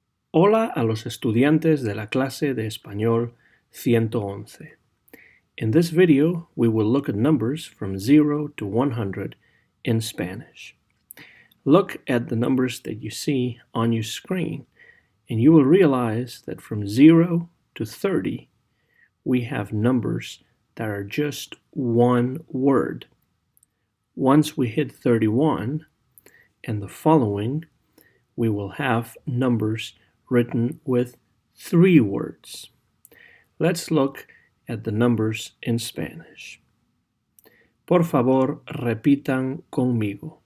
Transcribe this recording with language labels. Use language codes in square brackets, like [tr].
[es] Hola a los estudiantes de la clase de español 111. [en] In this video, we will look at numbers from 0 to 100 in Spanish. Look at the numbers that you see on your screen, and you will realize that from 0 to 30, we have numbers that are just one word. Once we hit 31 and the following, we will have numbers written with 3 words. Let's look at the numbers in Spanish. [es] Por favor, repitan conmigo.